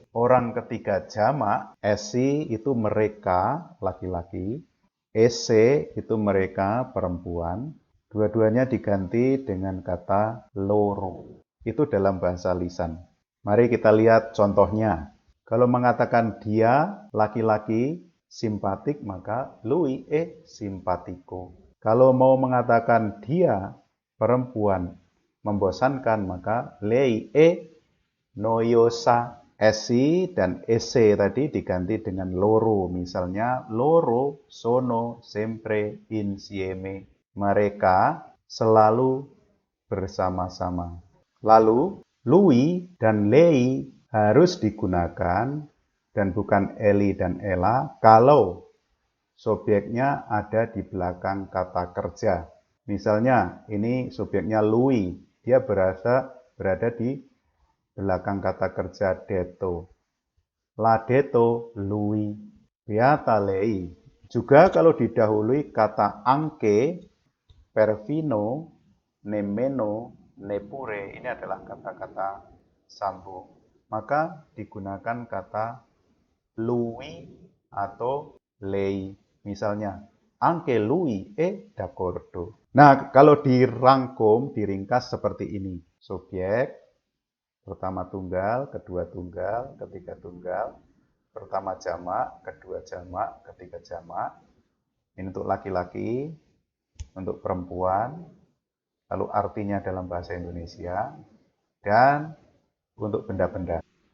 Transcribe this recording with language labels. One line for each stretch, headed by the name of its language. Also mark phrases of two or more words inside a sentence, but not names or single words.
Indonesian: Orang ketiga jamak, essi itu mereka, laki-laki. Esse itu mereka perempuan, dua-duanya diganti dengan kata loro. Itu dalam bahasa lisan. Mari kita lihat contohnya. Kalau mengatakan dia laki-laki simpatik maka
Italian: lui e simpatico.
Indonesian: Kalau mau mengatakan dia perempuan membosankan maka
Italian: lei e noiosa.
Indonesian: Essi dan esse tadi diganti dengan loro.
Italian: Misalnya, loro sono sempre insieme.
Indonesian: Mereka selalu bersama-sama. Lalu, lui dan lei harus digunakan dan bukan eli dan ella kalau subjeknya ada di belakang kata kerja. Misalnya, ini subjeknya lui. Dia berada di belakang kata kerja detto.
Italian: La detto lui. Beata lei.
Indonesian: Juga kalau didahului kata
Italian: anche, perfino, nemmeno, neppure.
Indonesian: Ini adalah kata-kata sambung. Maka digunakan kata lui atau lei. Misalnya,
Italian: anche lui è d'accordo.
Indonesian: Nah, kalau dirangkum, diringkas seperti ini. Subjek, pertama tunggal, kedua tunggal, ketiga tunggal, pertama jamak, kedua jamak, ketiga jamak. Ini untuk laki-laki, untuk perempuan, lalu artinya dalam bahasa Indonesia, dan untuk benda-benda.